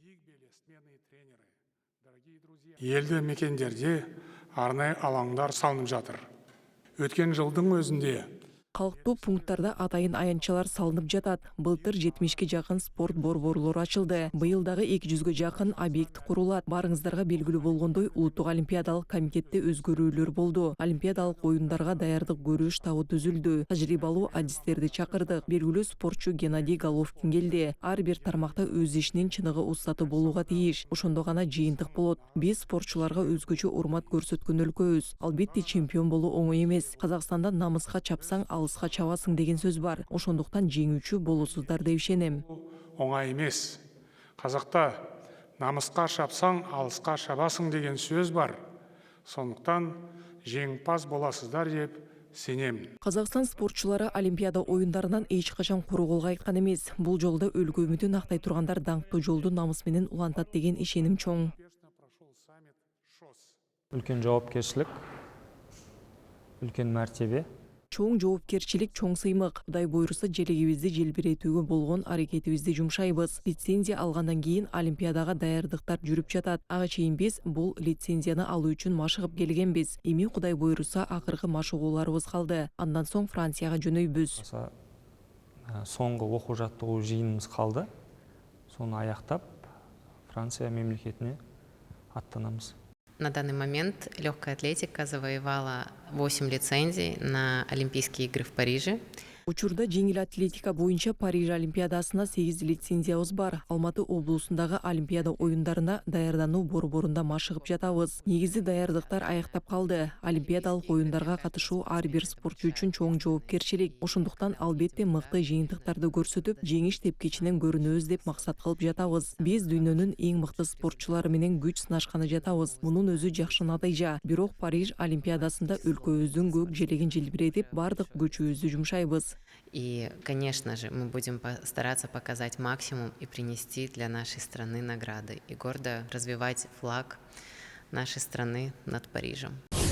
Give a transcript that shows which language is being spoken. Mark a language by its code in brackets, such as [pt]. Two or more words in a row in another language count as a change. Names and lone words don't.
[kk] Елді мекендерде арнайы алаңдар салынып жатыр. Өткен жылдың өзінде [ky] Калктуу пункттарда атайын аянтчалар салынып жатат. Былтыр 70-ке жакын спорт борборлору ачылды. Быйыл дагы 200-ге жакын объект курулат. Барыңыздарга белгилүү болгондой, Улуттук олимпиадалык комитетте өзгөрүүлөр болду. Олимпиадалык оюндарга даярдык көрүү штабы түзүлдү. Тажрыйбалуу адистерди чакырдык. Белгилүү спортчу Геннадий Головкин келди. Ар бир тармакта өз ишинин чыныгы устаты болууга тийиш. Ошондо гана жыйынтык болот. Биз спортчуларга өзгөчө урмат көрсөткөн өлкөбүз. Албетте чемпион болуу оңой эмес. Казакстанда намыска чапсаң, алыска чабасың деген сөз бар. Ошондуктан жеңүүчү болосуздар деп ишенем. [kk] оңай емес. Қазақта намысқа шапсаң, алысқа шабасың деген сөз бар. Сондықтан жеңімпаз боласыздар деп сенемін. [ky] Казакстан спортчулары Олимпиада оюндарынан эч качан куру колго айткан эмес. Бул жолда өлкө үмүтүн актай тургандар даңктуу жолду намыс менен улантат деген ишеним чоң. [kk] Үлкен жоопкерчилик, үлкен мәртебе. [ky] Чоң жоопкерчилик, чоң сыймык. Кудай буйруса желегибизди желбиретүүгө болгон аракетибизди жумшайбыз. Лицензия алгандан кийин Олимпиадага даярдыктар жүрүп жатат. Ага чейин биз бул лицензияны алуу үчүн машыгып келгенбиз. Эми Кудай буйруса акыркы машыгууларыбыз калды. Андан соң Францияга жөнөйбүз. [kk] Соңғы окуу жаттыгуу жыйыныбыз калды. Сону аяктап, Франция мемлекетине аттанамыз. [ru] На данный момент легкая атлетика завоевала 8 лицензий на Олимпийские игры в Париже. [ky] Учурда жеңил атлетика боюнча Париж Олимпиадасына 8 лицензиябыз бар. Алматы облусундагы Олимпиада оюндарына даярдануу борборунда машыгып жатабыз. Негизи даярдыктар аяктап калды. Олимпиадалык оюндарга катышуу ар бир спортчу үчүн чоң жоопкерчилик. Ошондуктан албетте мыкты жыйынтыктарды көрсөтүп, жеңиш тепкичинен көрүнөбүз деп максат кылып жатабыз. Биз дүйнөнүн эң мыкты спортчулары менен күч сынашканы жатабыз. Мунун өзү жакшы натыйжа. Бирок Париж Олимпиадасында өлкөбүздүн көк желегин желбиретип, бардык күчүбүздү жумшайбыз. [ru] И, конечно же, мы будем стараться показать максимум и принести для нашей страны награды и гордо развивать флаг нашей страны над Парижем.